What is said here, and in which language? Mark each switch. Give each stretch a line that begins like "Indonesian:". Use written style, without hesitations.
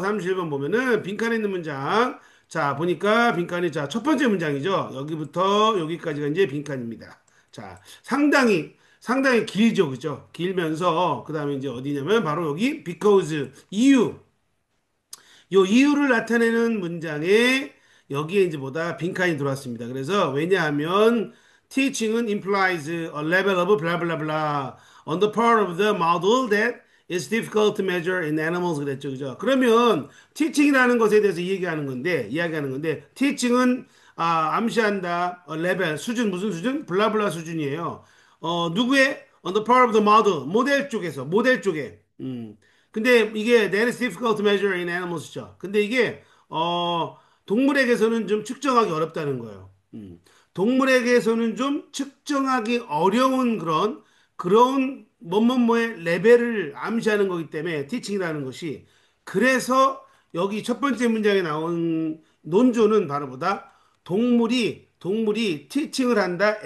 Korean: 31번 보면은 빈칸에 있는 문장. 자, 보니까 빈칸이, 자, 첫 번째 문장이죠. 여기부터 여기까지가 이제 빈칸입니다. 자, 상당히 길죠. 그죠? 길면서, 그 다음에 이제 어디냐면 바로 여기, because, 이유. 요 이유를 나타내는 문장에 여기에 이제 빈칸이 들어왔습니다. 그래서 왜냐하면
English: teaching은 implies a level of blah blah blah on the part of the model that is difficult to measure in animals
Korean: 그랬죠. 그죠? 그러면 teaching이라는 것에 대해서 이야기하는 건데 teaching은 암시한다. 레벨 수준 무슨 수준? 블라블라 수준이에요. 누구의
English: on the part of the model
Korean: 모델 쪽에 근데 이게
English: that is difficult to measure in animals죠.
Korean: 근데 이게 동물에게서는 좀 측정하기 어렵다는 거예요. 동물에게서는 좀 측정하기 어려운 그런 뭐뭐뭐의 레벨을 암시하는 거기 때문에 티칭이라는 것이 그래서 여기 첫 번째 문장에 나온 논조는 바로 동물이 티칭을 한다?